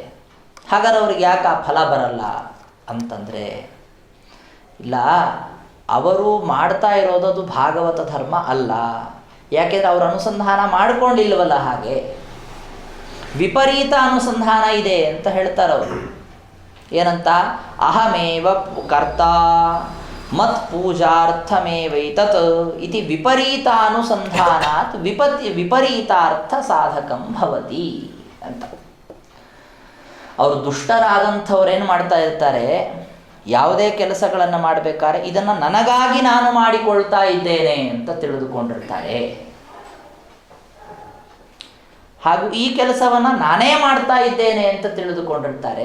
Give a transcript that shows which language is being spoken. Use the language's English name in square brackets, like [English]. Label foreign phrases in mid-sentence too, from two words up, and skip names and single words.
[Kannada] ಹಾಗಾದ್ರೆ ಅವ್ರಿಗೆ ಯಾಕೆ ಆ ಫಲ ಬರಲ್ಲ ಅಂತಂದರೆ, ಇಲ್ಲ, ಅವರು ಮಾಡ್ತಾ ಇರೋದು ಅದು ಭಾಗವತ ಧರ್ಮ ಅಲ್ಲ. ಯಾಕೆಂದರೆ ಅವರು ಅನುಸಂಧಾನ ಮಾಡಿಕೊಂಡಿಲ್ವಲ್ಲ. ಹಾಗೆ ವಿಪರೀತ ಅನುಸಂಧಾನ ಇದೆ ಅಂತ ಹೇಳ್ತಾರವರು. [Sanskrit] ಏನಂತ? ಅಹಮೇವ ಕರ್ತ ಮತ್ ಪೂಜಾರ್ಥಮೇವೈತತ್ ಇತಿ ವಿಪರೀತಾನುಸಂಧಾನಾತ್ ವಿಪರೀತಾರ್ಥ ಸಾಧಕಂ ಭವತಿ ಅಂತ. [Kannada] ಅವರು ದುಷ್ಟರಾದಂಥವ್ರೇನು ಮಾಡ್ತಾ ಇರ್ತಾರೆ, ಯಾವುದೇ ಕೆಲಸಗಳನ್ನು ಮಾಡಬೇಕಾದ್ರೆ ಇದನ್ನು ನನಗಾಗಿ ನಾನು ಮಾಡಿಕೊಳ್ತಾ ಇದ್ದೇನೆ ಅಂತ ತಿಳಿದುಕೊಂಡಿರ್ತಾರೆ. ಹಾಗೂ ಈ ಕೆಲಸವನ್ನು ನಾನೇ ಮಾಡ್ತಾ ಇದ್ದೇನೆ ಅಂತ ತಿಳಿದುಕೊಂಡಿರ್ತಾರೆ.